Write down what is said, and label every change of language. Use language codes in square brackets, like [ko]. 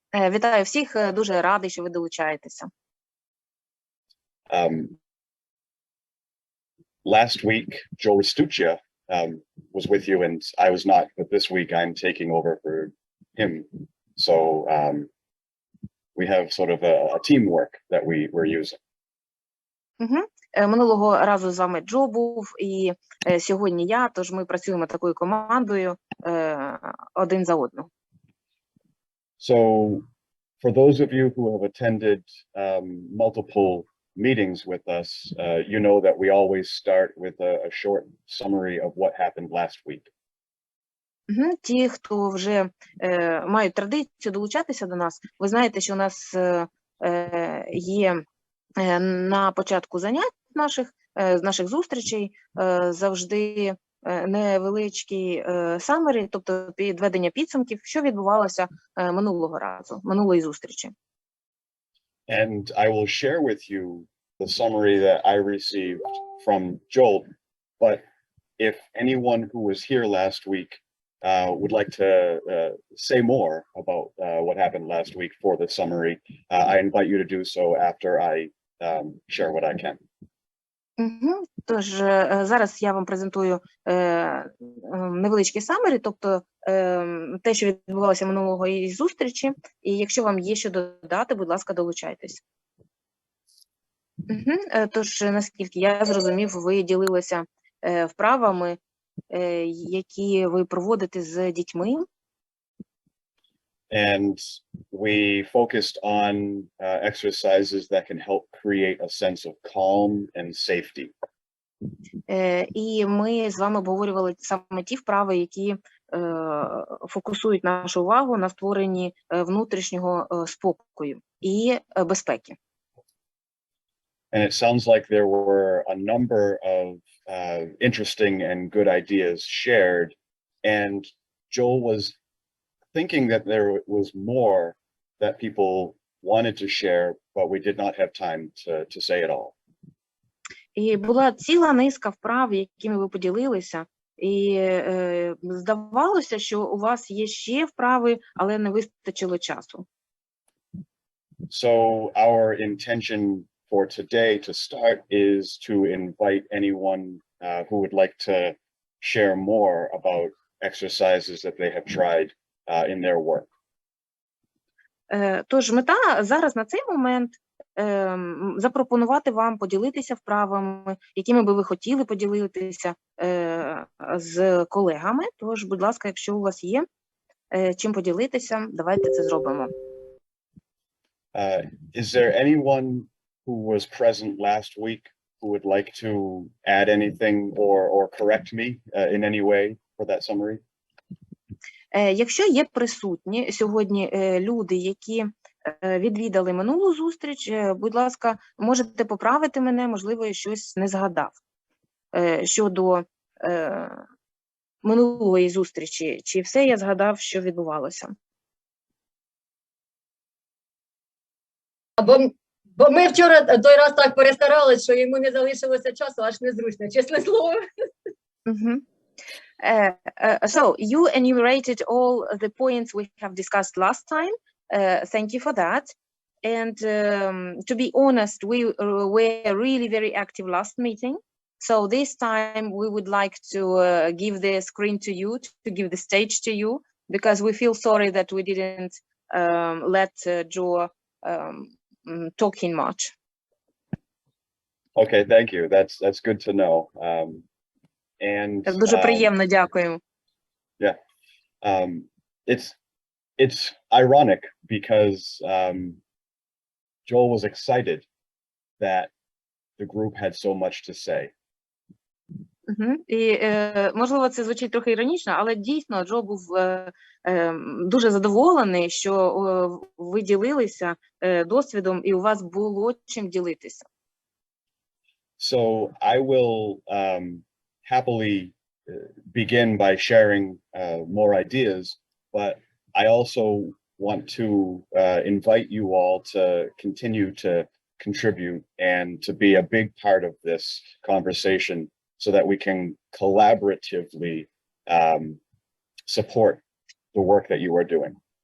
[uk] Вітаю всіх, дуже радий, що ви долучаєтеся. [en] Last week, Joe Restuccia was with you, and I was not, but this week I'm taking over for him. So we have sort of a teamwork that we're using. [uk] Минулого разу з вами Джо був, і сьогодні я, тож ми працюємо такою командою один за одного. [en] So for those of you who have attended multiple meetings with us, you know that we always start with a short summary of what happened last week. [uk] Ті, хто вже мають традицію долучатися до нас, ви знаєте, що у нас є на початку занять наших зустрічей завжди невеличкий самері, тобто підведення підсумків, що відбувалося минулої зустрічі. [en] And I will share with you the summary that I received from Joel, but if anyone who was here last week would like to say more about what happened last week for the summary, I invite you to do so after I share what I can. [uk] Тож зараз я вам презентую невеличкий самері, тобто те, що відбувалося минулої зустрічі, і якщо вам є що додати, будь ласка, долучайтесь. Тож, наскільки я зрозумів, ви ділилися вправами, які ви проводите з дітьми. [en] And we focused on exercises that can help create a sense of calm and safety. [uk] І ми з вами обговорювали саме ті вправи, які фокусують нашу увагу на створенні внутрішнього спокою і безпеки. [en] And it sounds like there were a number of interesting and good ideas shared, and Joel was thinking that there was more that people wanted to share, but we did not have time to say it all. [uk] І була ціла низка вправ, якими ви поділилися, і здавалося, що у вас є ще вправи, але не вистачило часу. [en] So our intention for today to start is to invite anyone who would like to share more about exercises that they have tried in their work. [uk] Тож мета зараз на цей момент запропонувати вам поділитися вправами, якими би ви хотіли поділитися з колегами. Тож, будь ласка, якщо у вас є чим поділитися, давайте це зробимо. [en] Is there anyone who was present last week who would like to add anything or correct me in any way for that summary? [uk] Якщо є присутні сьогодні люди, які відвідали минулу зустріч, будь ласка, можете поправити мене, можливо, я щось не згадав щодо минулої зустрічі. Чи все я згадав, що відбувалося? Бо ми вчора той раз так перестарались, що йому не залишилося часу, аж незручно, чесне слово. [en] So you enumerated all the points we have discussed last time. Thank you for that. And to be honest, we were really very active last meeting. So this time we would like to give the screen to you, to give the stage to you, because we feel sorry that we didn't let Joe talking much. Okay, thank you. That's good to know. And [uk] Дуже приємно, дякую. [en] yeah, it's ironic because Joel was excited that the group had so much to say. [uk] І, можливо, це звучить трохи іронічно, але дійсно Джо був дуже задоволений, що ви ділилися досвідом і у вас було чим ділитися. [en] So I will happily begin by sharing more ideas, but I also want to invite you all to continue to contribute and to be a big part of this conversation so that we can collaboratively support the work that you are doing.